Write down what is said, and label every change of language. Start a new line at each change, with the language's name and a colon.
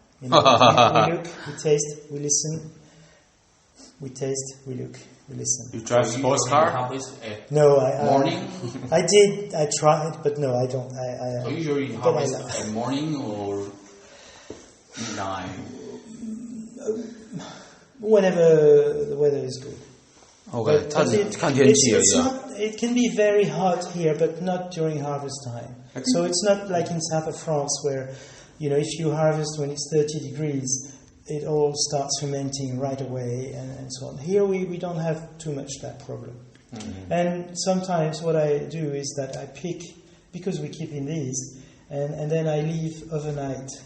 English: We look, we taste, we listen. We taste, we look, we listen. You drive sports car? No, morning? I did. I tried, but no, I don't. So usually harvest at morning or night? Whenever the weather is good.
Chinese: Okay, 看天气而已啊。
English: it can be very hot here, but not during harvest time. So it's not like in south of France where, if you harvest when it's 30 degrees, it all starts fermenting right away and so on. Here we don't have too much that problem. Mm-hmm. And sometimes what I do is that I pick, because we keep in these, and then I leave overnight.